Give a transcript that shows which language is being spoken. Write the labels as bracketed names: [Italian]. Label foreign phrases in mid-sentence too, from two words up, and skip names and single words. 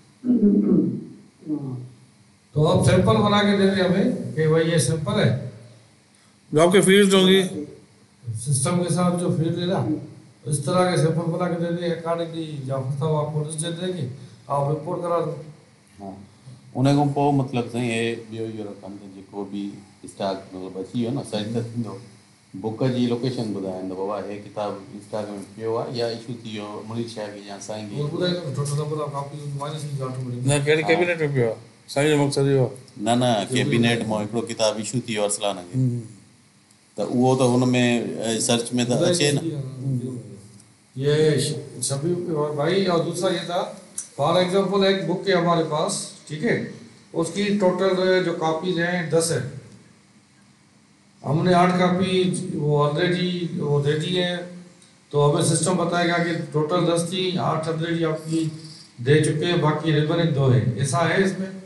[Urdu] تو آپ سیمپل بنا کے دے دیں ہمیں کہ بھائی یہ سیمپل ہے, جو آپکے فیلڈ ہونگی سسٹم کے ساتھ جو فیلڈ ہے نا اس طرح کے سیمپل بنا کے دے دیں اکارڈنگلی جعفر صاحب آپ کو لسٹ دے دیں گے، آپ رپورٹ کرا دو. [Sindhi] हाँ उन खां पोइ मतिलबु साईं हे ॿियो इहो रकम त जेको बि स्टॉक मतिलबु अची वियो न साईं त थींदो बुक जी लोकेशन ॿुधाईंदो बाबा हे किताबु स्टॉक में पियो आहे या इशू थी वियो मुनीष शाह खे या साईं खे। वो ॿुधाईंदो न [English] total number of copies minus in automatic. [Sindhi] न कहिड़ी कैबिनेट में पियो आहे साईं जो मक़सदु इहो आहे। न न कैबिनेट मां हिकिड़ो किताबु इशू थी वियो अरसलान खे त उहो त हुन में सर्च में त अचे न। [Urdu] یہ سبھی بھائی، اور دوسرا یہ تھا [English] for example [Urdu] ایک بک ہے ہمارے پاس، ٹھیک ہے، اس کی ٹوٹل جو کاپیز ہیں 10 ہے، ہم نے 8 کاپی وہ آلریڈی وہ دے دی ہے، تو ہمیں سسٹم بتائے گا کہ ٹوٹل 10 تھی، 8 آلریڈی آپ کی دے چکے ہیں، باقی ریمیننگ 2 ہے، ایسا ہے اس میں?